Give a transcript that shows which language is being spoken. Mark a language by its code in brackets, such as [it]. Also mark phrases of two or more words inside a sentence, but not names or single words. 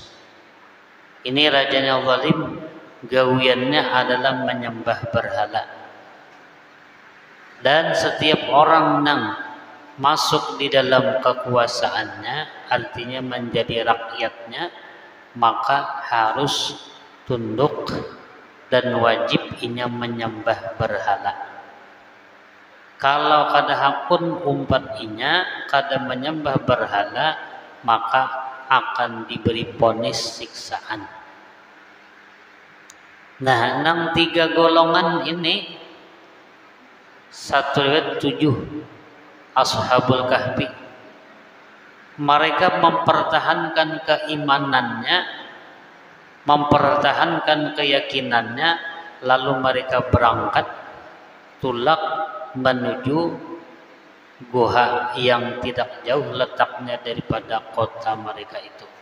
[id] Ini rajanya zalim, gawiannya adalah menyembah berhala. Dan setiap orang yang masuk di dalam kekuasaannya, artinya menjadi rakyatnya, maka harus tunduk dan wajib inya menyembah berhala. [bjn] Kalau kada hakun umpat inya kada menyembah berhala, [id] maka akan diberi vonis siksaan. Nah, 3 golongan ini, satu riwayat 7 Ashabul Kahfi, mereka mempertahankan keimanannya, mempertahankan keyakinannya, lalu mereka berangkat tulak menuju goa yang tidak jauh letaknya daripada kota mereka itu.